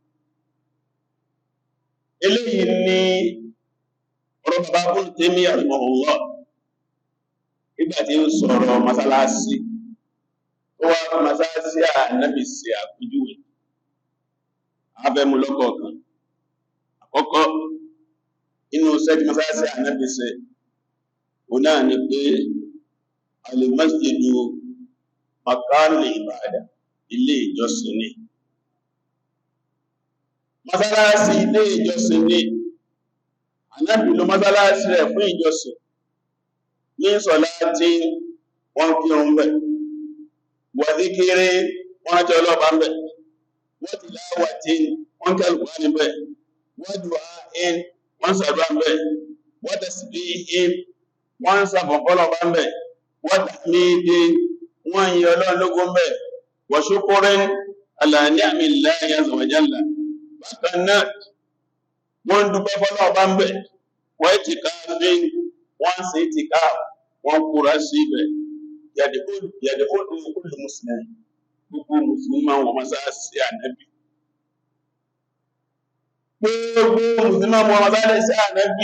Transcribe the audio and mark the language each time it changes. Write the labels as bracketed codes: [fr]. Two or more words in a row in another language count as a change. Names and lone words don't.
[yo] Eléyìí ni ọ̀rọ̀ bàbá Ibn Taymiyyah rahimahullah nígbà tí ó sọ̀rọ̀ mọ́sálásí, ó wá mọ́sálásí ànábì sí àpèjúwe. Abẹ́mu lọ́kọ̀ọ̀kan. Àkọ́kọ́, inú sẹ́ẹ̀tì mọ́sálásí ànábì ṣe, òun náà ni pé [ar] المسجد مكان العبادة, [yo] ilé ìjọsìn ni. Mọ́sálásí ilé ìjọsìn ni. Ànábì lò mọ́sálásí rẹ̀ fún ìjọsìn. Ní sọ̀láàtì wọ́n kírun bẹ̀. [ar] وذكر [yo] wọ́n rántí ọlọ́ọ̀bá ń bẹ̀. [ar] وتلاوة [yo] wọ́n kẹ́lùkọ́ níbẹ̀. [ar] ودعاء [yo] wọ́n ṣàdúrà ń bẹ̀. [ar] وتسبيح [yo] wọ́n ṣàfọ̀fọ́lọ̀ bá ń bẹ̀. [ar] وتحميد [yo] wọ́n yìn Ọlọ́run lógo ń bẹ̀. [ar] وشكر على نعم الله عز وجل. [yo] Bákan náà, wọ́n dúpẹ́ fọ́lọ́ bá ń bẹ̀. [ar] واعتكاف [yo] wọ́n ṣe itikaf, wọ́n kúra sí ibẹ̀. [ar] يدخل كل مسلم, [yo] gbogbo mùsùlùmí máa wọ mọ́sálásí ànábì. Gbogbo mùsùlùmí máa wọ mọ́sálásí ànábì.